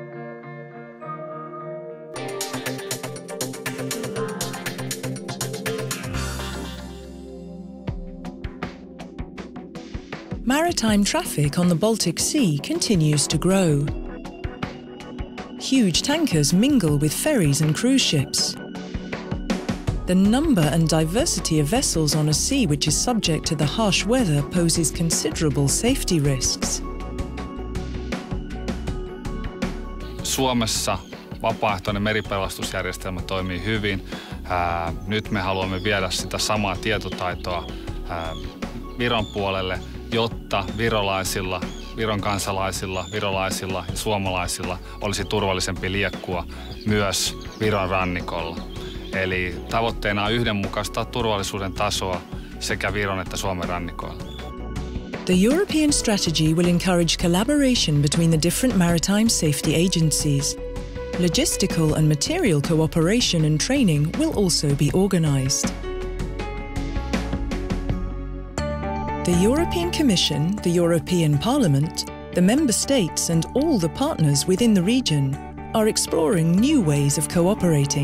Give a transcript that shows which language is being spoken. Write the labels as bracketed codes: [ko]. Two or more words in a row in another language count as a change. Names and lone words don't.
[en] Maritime traffic on the Baltic Sea continues to grow. Huge tankers mingle with ferries and cruise ships. The number and diversity of vessels on a sea which is subject to the harsh weather poses considerable safety risks. [fi] Suomessa vapaaehtoinen meripelastusjärjestelmä toimii hyvin. Nyt me haluamme viedä sitä samaa tietotaitoa Viron puolelle, jotta Viron kansalaisilla, virolaisilla ja suomalaisilla olisi turvallisempi liekkua myös Viron rannikolla. Eli tavoitteena on yhdenmukaistaa turvallisuuden tasoa sekä Viron että Suomen rannikoilla. [en] The European strategy will encourage collaboration between the different maritime safety agencies. Logistical and material cooperation and training will also be organised. The European Commission, the European Parliament, the Member States and all the partners within the region are exploring new ways of cooperating.